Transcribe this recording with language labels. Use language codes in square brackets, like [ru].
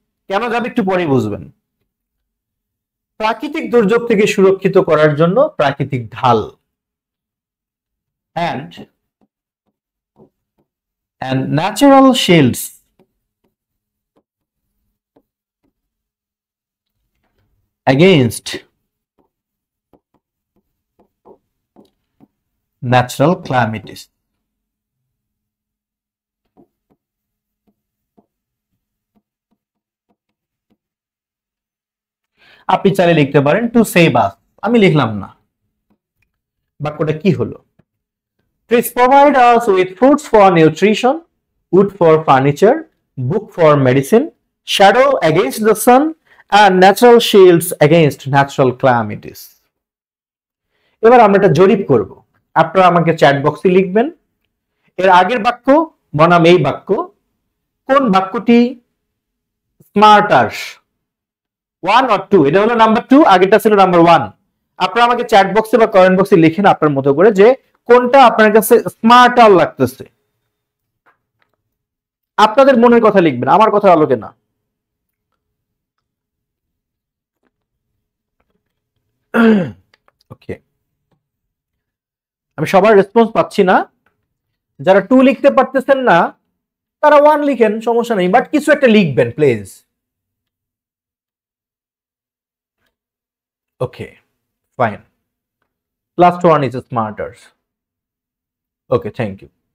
[bn] কেন যাবে একটু পরে বুঝবেন। প্রাকৃতিক দুর্যোগ থেকে সুরক্ষিত করার জন্য প্রাকৃতিক ঢাল, [en] and natural shields against natural calamities. [bn] আপনি চাইলে লিখতে পারেন টু সেভ আস, আমি লিখলাম না। বাক্যটা কি হলো? [en] Please provide us with fruits for nutrition, wood for furniture, book for medicine, shadow against the sun and natural shields against natural calamities. [bn] এবার আমরা একটা জরিপ করব, আপনারা আমাকে চ্যাট বক্সে লিখবেন এর আগের বাক্য বনাম এই বাক্য কোন বাক্যটি স্মার্টার, 1 অর 2। এটা হলো নাম্বার 2, আগেরটা ছিল নাম্বার 1। আপনারা আমাকে চ্যাট বক্সে বা কমেন্ট বক্সে লিখেন আপনার মতো করে যে কোনটা আপনার কাছে স্মার্টার লাগতেছে। আপনাদের মনের কথা লিখবেন, আমার কথা আলোকে না। ওকে, আমি সবার রেসপন্স পাচ্ছি না। যারা 2 লিখতে পারতেছেন না তারা 1 লিখেন, সমস্যা নেই, বাট কিছু একটা লিখবেন please. [en] Okay fine, last one is smarter. Okay, thank you.